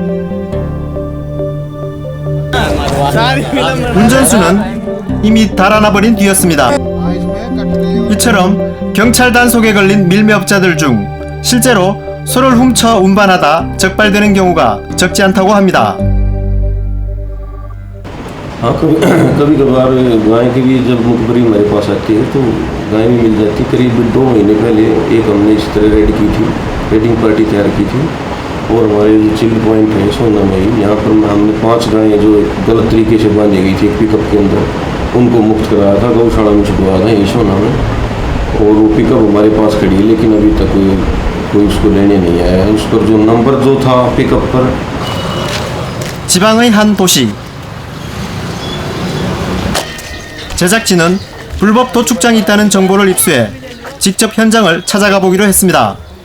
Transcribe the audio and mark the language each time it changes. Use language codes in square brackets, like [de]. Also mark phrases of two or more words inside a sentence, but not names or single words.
[ko] 운전수는 이미 달아나버린 뒤였습니다. 이처럼 경찰 단속에 걸린 밀매업자들 중 실제로 소를 훔쳐 운반하다 적발되는 경우가 적지 않다고 합니다. [hi] हाँ कभी कभार गाय की भी जब मुखबरी हमारे पास आती है तो गाय भी मिल जाती है। करीब 2 महीने पहले एक हमने इस तरह रेड की थी, [en] raiding party [hi] तैयार की थी और हमारे जो [en] chilled point [hi] है सोना में ही, यहाँ पर हमने 5 गायें जो गलत तरीके से बांधी गई थी पिकअप के अंदर, उनको मुक्त कराया था, गौशाला में छुपवाया था यही सोना में। और वो पिकअप हमारे पास खड़ी है लेकिन अभी तक कोई उसको लेने नहीं आया है। उस पर जो नंबर जो था पिकअप पर। [ko] 지방의 한 도시. 제작진은 불법 도축장이 있다는 정보를 입수해 직접 현장을 찾아가 보기로 했습니다.